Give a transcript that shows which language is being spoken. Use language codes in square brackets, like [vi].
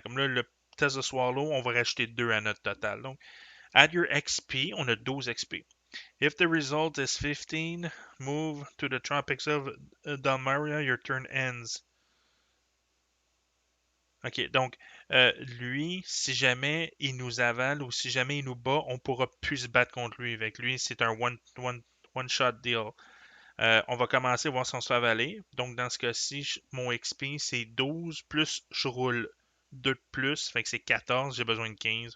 [fr] Comme là, le test de Swallow, on va rajouter 2 à notre total. Donc, [en] add your XP, [fr] on a 12 XP. [en] If the result is 15, move to the Tropics of Dalmaria, your turn ends. [fr] Ok, donc lui, si jamais il nous avale ou si jamais il nous bat, on pourra plus se battre contre lui. Avec lui, c'est un one-shot deal. On va commencer à voir si on se fait avaler. Donc, dans ce cas-ci, mon XP, c'est 12, plus je roule 2 de plus, fait que c'est 14, j'ai besoin de 15.